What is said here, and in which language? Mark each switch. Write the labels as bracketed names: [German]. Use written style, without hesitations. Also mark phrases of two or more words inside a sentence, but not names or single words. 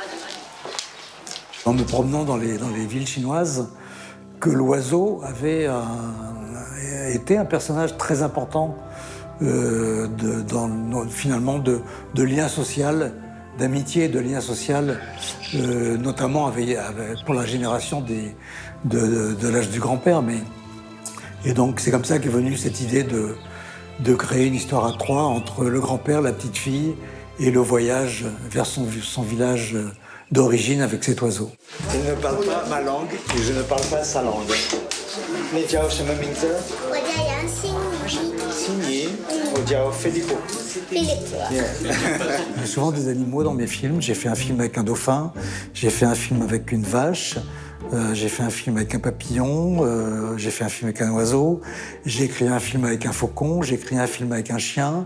[French] En me promenant dans les villes chinoises, que l'oiseau avait été un personnage très important finalement de lien social, d'amitié et de lien social, notamment pour la génération de l'âge du grand-père. Et donc c'est comme ça qu'est venue cette idée de créer une histoire à trois entre le grand-père, la petite fille et le voyage vers son village d'origine avec cet oiseau. Il ne parle pas ma langue et je ne parle pas sa langue. [Chinese] 你叫什么名字？我叫杨欣怡。心怡，我叫 Filippo. [French] Il y a souvent des animaux dans mes films. J'ai fait un film avec un dauphin, j'ai fait un film avec une vache, j'ai fait un film avec un papillon, j'ai fait un film avec un oiseau, j'ai écrit un film avec un faucon, j'ai écrit un film avec un chien.